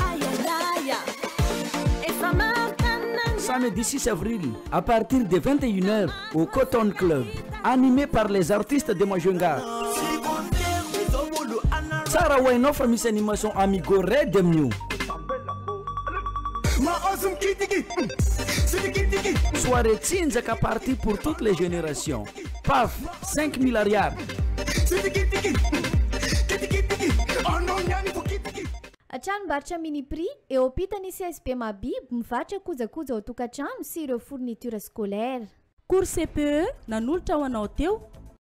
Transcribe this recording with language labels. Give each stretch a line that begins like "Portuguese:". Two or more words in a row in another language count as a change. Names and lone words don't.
French: Samedi 6 avril, à partir de 21h au Cotton Club, animé par les artistes de Majunga. Sarah Wainoff Miss Animation Amigo Red New. Soirée Tsinzaka party pour toutes les générations. PAF, 5 milliards.
Malagasy: Tranombarotra mini prix eo ampitany CSP Mabibo mivarotra kojakoja ao tokantrano sy ireo
French: fourniture scolaire.
Malagasy: Cours CPE nanolotra ho anao teo